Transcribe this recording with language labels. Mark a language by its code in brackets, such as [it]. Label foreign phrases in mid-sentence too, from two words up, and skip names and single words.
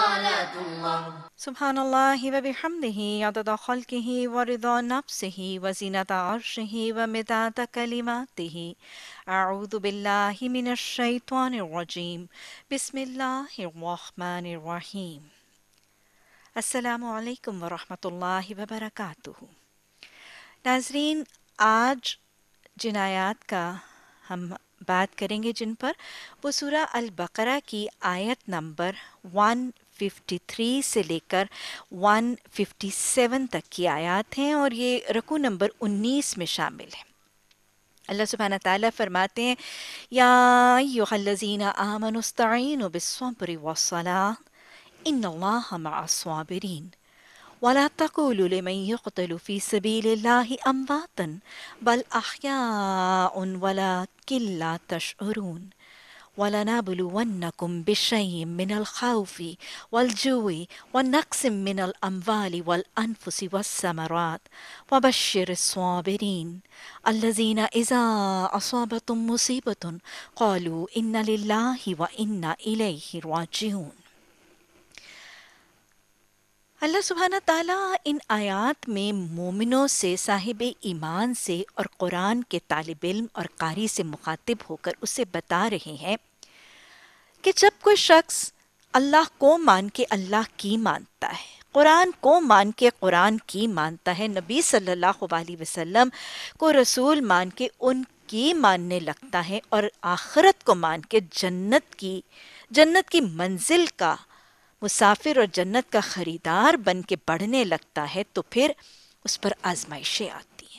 [ar] سبحان الله وبحمده عدد خلقه ورضا نفسه وزنة عرشه ومداد كلماته أعوذ بالله من الشيطان الرجيم بسم الله الرحمن الرحيم السلام عليكم ورحمة الله وبركاته. [ur] ناظرین، آج جن آیات کا ہم بات کریں گے جن پر، وہ سورہ البقرہ کی آیت نمبر 153 سے لے کر 157 تک کی آیت ہیں اور یہ رکوع نمبر 19 میں شامل ہے. [ar] الله سبحانه تعالى [ur] فرماتے ہیں, [ar] يا أيها الذين آمنوا استعينوا بالصبر والصلاة إن الله مع الصابرين ولا تقولوا لمن يقتل في سبيل الله أموات بل أحياء ولكن لا تشعرون ولنبلونكم بشيء من الخوف والجوع ونقص من الأموال والأنفس والثمرات وبشر الصابرين الذين إذا أصابتهم مصيبة قالوا إنا لله وإنا إليه راجعون. [ur] اللہ [ar] سبحانه تعالى [ur] ان آیات میں مومنوں سے، صاحب ایمان سے اور قرآن کے طالب علم اور قاری سے مخاطب ہوکر اسے بتا رہے ہیں کہ جب کوئی شخص اللہ کو مان کے اللہ کی مانتا ہے، قرآن کو مان کے قرآن کی مانتا ہے، نبی [ar] صلى الله عليه وسلم [ur] کو رسول مان کے ان کی ماننے لگتا ہے اور آخرت کو مان کے جنت کی منزل کا مسافر اور جنت کا خریدار بن کے بڑھنے لگتا ہے، تو پھر اس پر آزمائشیں آتی ہیں.